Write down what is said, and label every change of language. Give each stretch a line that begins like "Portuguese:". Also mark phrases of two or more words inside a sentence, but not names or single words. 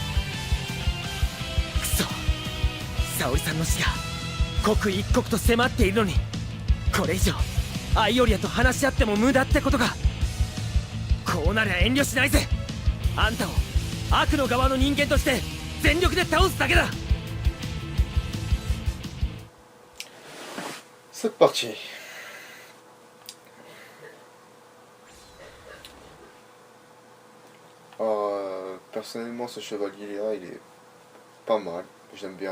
Japanese: くそ、沙織さんの死が刻一刻と迫っているのに、これ以上アイオリアと話し合っても無駄ってことか。こうなりゃ遠慮しないぜ。あんたを悪の側の人間として全力で倒すだけだ。
French: C'est parti. Personnellement, ce chevalier-là, il est pas mal. J'aime bien.